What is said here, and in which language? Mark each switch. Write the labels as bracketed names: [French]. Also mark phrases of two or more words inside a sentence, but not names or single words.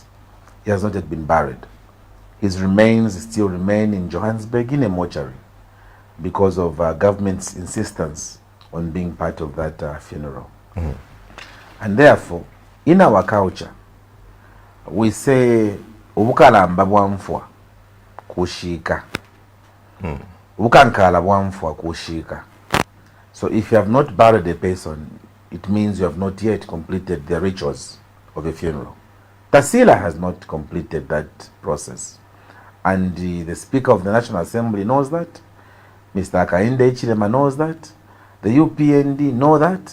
[English] He has not yet been buried. His remains still remain in Johannesburg in a mortuary because of government's insistence on being part of that funeral. And therefore, in our culture, we say, [Bemba] Ubukalamba bwamfwa kushika. Ubukankala bwamfwa kushika. [English] So if you have not buried a person, it means you have not yet completed the rituals of a funeral. Tasila has not completed that process. And the Speaker of the National Assembly knows that. Mr. Akainde Chilema knows that. The UPND know that.